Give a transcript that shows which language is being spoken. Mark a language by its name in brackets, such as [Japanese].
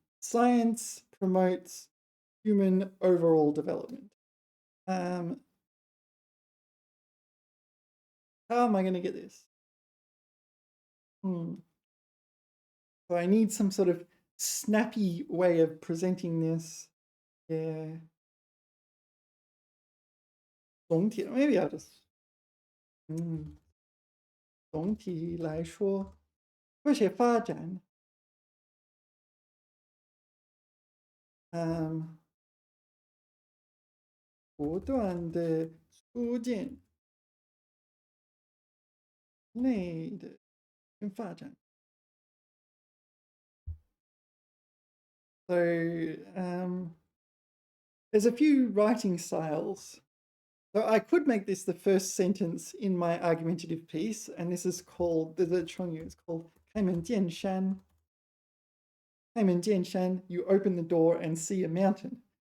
[English] Science promotes human overall development. Um. How am I going to get this? Hmm. So I need some sort of snappy way of presenting this. Yeah. [Chinese] 总体 [English] maybe I'll just [Chinese] 嗯，总体来说，科学发展，嗯，不断的促进内的发展。 [English] So there's a few writing styles. So I could make this the first sentence in my argumentative piece, and this is called the Chongyu. It's called 开门见山. 开门见山, you open the door and see a mountain.